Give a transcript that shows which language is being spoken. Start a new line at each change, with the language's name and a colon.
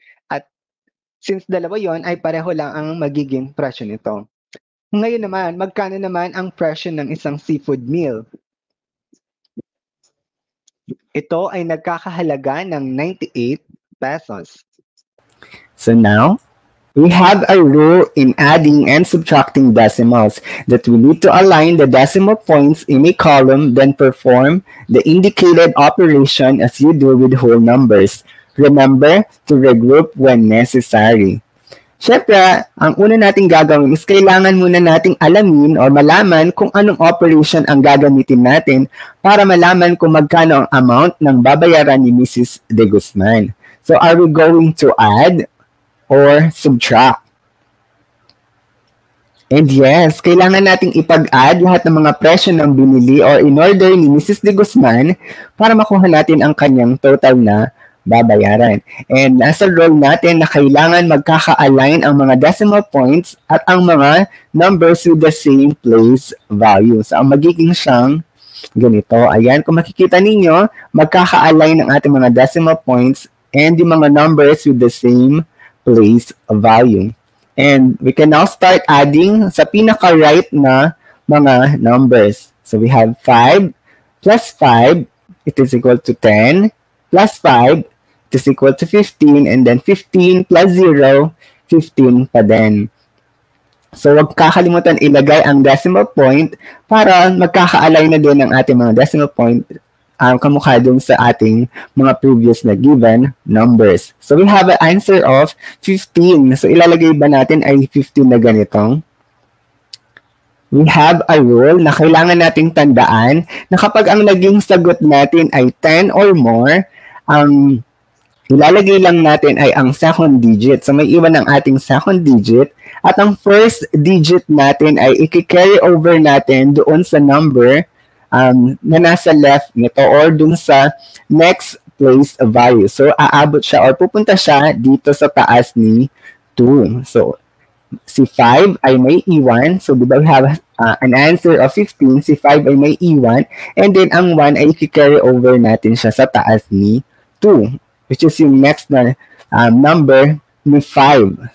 Filipino: At since dalawa yon ay pareho lang ang magiging presyo nito. Ngayon naman, magkano naman ang presyo ng isang seafood meal? Ito ay nagkakahalaga ng 98 pesos.
English: So now, we have a rule in adding and subtracting decimals that we need to align the decimal points in a column, then perform the indicated operation as you do with whole numbers. Remember to regroup when necessary.
Filipino: Siyempre, ang una nating gagawin is kailangan muna nating alamin or malaman kung anong operation ang gagamitin natin para malaman kung magkano ang amount ng babayaran ni Mrs. De Guzman.
English: So, are we going to add or subtract? And yes,
Filipino: kailangan nating ipag-add lahat ng mga presyo ng binili or in-order ni Mrs. De Guzman para makuha natin ang kanyang total na babayaran. And nasa rule natin na kailangan magkaka-align ang mga decimal points at ang mga numbers
English: with the same place value.
Filipino: So, ang magiging siyang ganito. Ayan, kung makikita ninyo, magkaka-align ang ating mga decimal points
English: and yung mga numbers with the same place value. And we can now start adding
Filipino: sa pinaka-right na mga numbers.
English: So, we have 5 plus 5, it is equal to 10, plus 5, it is equal to 15, and then 15 plus 0, 15 pa din.
Filipino: So, huwag kakalimutan ilagay ang decimal point para magkaka-align na din ang ating mga decimal point kamukha dun sa ating mga previous na given numbers.
English: So, we have an answer of 15.
Filipino: So, ilalagay ba natin ay 15 na ganitong?
English: We have a rule
Filipino: na kailangan nating tandaan na kapag ang naging sagot natin ay 10 or more, ang ilalagay lang natin ay ang second digit. So, may iwan ang ating second digit. At ang first digit natin ay i-carry over natin doon sa number na nasa left nito or doon sa next place value. So, aabot siya or pupunta siya dito sa taas ni 2. So, si 5 ay may iwan.
English: So, diba we have an answer of 15.
Filipino: Si 5 ay may iwan. And then, ang 1 ay i-carry over natin siya sa taas ni 2.
English: Which is
Filipino: yung next na number ni 5.